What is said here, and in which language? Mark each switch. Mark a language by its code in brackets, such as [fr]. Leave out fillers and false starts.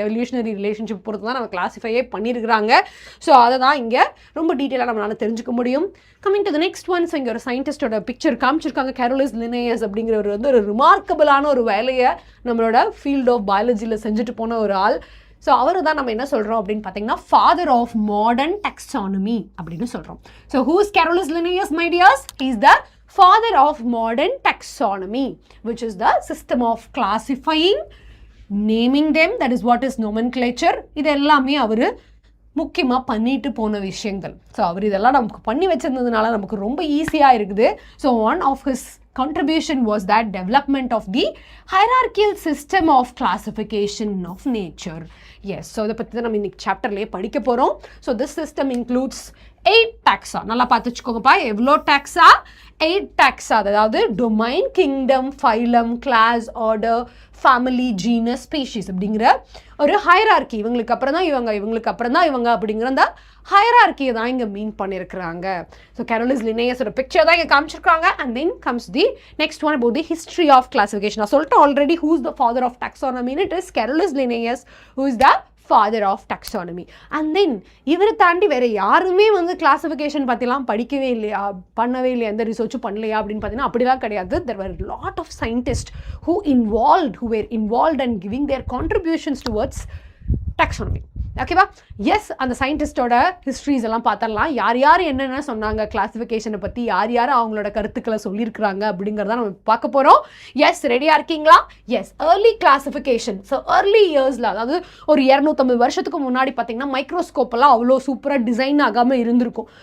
[ta] Evolutionary relationship பொறுத்து தான் நம்ம கிளாஸிஃபையே பண்ணியிருக்கிறாங்க. ஸோ அதை தான் இங்கே ரொம்ப டீட்டெயிலாக நம்மளால் தெரிஞ்சுக்க முடியும். [en] Coming to the next one. [ta] So இங்கே ஒரு சயின்டிஸ்டோட பிக்சர் காமிச்சிருக்காங்க. கேரோலிஸ் லினேயஸ் அப்படிங்கிறவர் வந்து ஒரு ரிமார்க்கபிளான ஒரு வேலையை நம்மளோட ஃபீல்ட் ஆஃப் பயாலஜியில் செஞ்சுட்டு போன ஒரு ஆள். ஸோ அவர் தான் நம்ம என்ன சொல்கிறோம் அப்படின்னு பார்த்தீங்கன்னா ஃபாதர் ஆஃப் மாடர்ன் டாக்ஸானமி அப்படின்னு சொல்கிறோம். [en] So who is Carolus Linnaeus my dears? Is the father of modern taxonomy, which is the system of classifying, naming them, that is what is nomenclature. [ta] இது எல்லாமே அவர் முக்கியமாக பண்ணிட்டு போன விஷயங்கள். ஸோ அவர் இதெல்லாம் நமக்கு பண்ணி வச்சிருந்ததுனால நமக்கு ரொம்ப ஈஸியாக இருக்குது. [en] So one of his contribution was that development of the hierarchical system of classification of nature. [ta] Yes, so இதை பற்றி தான் நம்ம இன்னைக்கு சாப்டர்லேயே படிக்க போகிறோம். [en] So this system includes 8 taxa. [ta] நல்லா பார்த்துச்சுக்கோங்கப்பா. எவ்வளோ taxa? 8 taxa. அதாவது domain, kingdom, phylum, class, order, family, genus, species அப்படிங்கிற ஒரு ஹைரார்கி. இவங்களுக்கு அப்புறம் தான் இவங்க, இவங்களுக்கு அப்புறம் தான் இவங்க அப்படிங்கிற அந்த ஹைரார்கியை தான் இங்கே மீன் பண்ணியிருக்கிறாங்க. ஸோ கேரோலிஸ் லினேயஸோட பிக்சர் தான் இங்கே காமிச்சிருக்காங்க. [en] And then comes the next one about the history of classification. [ta] நான் சொல்லிட்டு [en] Already who is the father of taxonomy. It is Carolus Linnaeus who is the father of taxonomy. [ta] And then இவரை தாண்டி வேற யாருமே வந்து கிளாசிஃபிகேஷன் பற்றிலாம் படிக்கவே இல்லையா, பண்ணவே இல்லையா, எந்த ரிசர்ச்சும் பண்ணலையா அப்படின்னு பார்த்தீங்கன்னா அப்படிலாம் கிடையாது. [en] There were a lot of scientists who were involved and giving their contributions towards taxonomy. [ta] ஓகேவா? எஸ், அந்த சயின்டிஸ்டோட ஹிஸ்ட்ரிஸ் எல்லாம் பார்த்துடலாம். யார் யார் என்னென்ன சொன்னாங்க கிளாசிஃபிகேஷனை பற்றி, யார் யார் அவங்களோட கருத்துக்களை சொல்லியிருக்கிறாங்க அப்படிங்கிறத நம்ம பார்க்க போகிறோம். எஸ், ரெடியாக இருக்கீங்களா? [en] Yes, early classification. [ta] So early இயர்ஸில், அதாவது ஒரு 250 வருஷத்துக்கு முன்னாடி பார்த்தீங்கன்னா மைக்ரோஸ்கோப்பெல்லாம் அவ்வளோ சூப்பராக டிசைன் ஆகாமல் இருந்திருக்கும்.